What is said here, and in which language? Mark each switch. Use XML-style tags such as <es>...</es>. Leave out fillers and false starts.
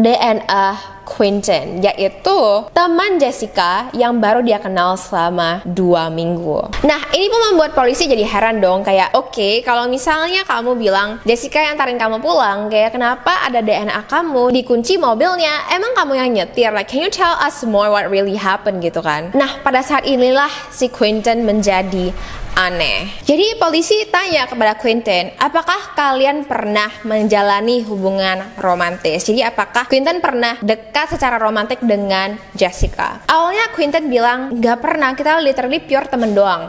<id>DNA Quinton, yaitu teman Jessica yang baru dia kenal selama 2 minggu. Nah, ini pun membuat polisi jadi heran dong, kayak oke, kalau misalnya kamu bilang Jessica yang antarin kamu pulang, kayak kenapa ada DNA kamu di kunci mobilnya? Emang kamu yang nyetir?</id> <en>Like, can you tell us more what really happened</en> <id>gitu kan? Nah, pada saat inilah si Quinton menjadi aneh. Jadi polisi tanya kepada Quinton, apakah kalian pernah menjalani hubungan romantis? Jadi apakah Quinton pernah dekat secara romantis dengan Jessica? Awalnya Quinton bilang nggak pernah, kita literally pure temen doang.</id>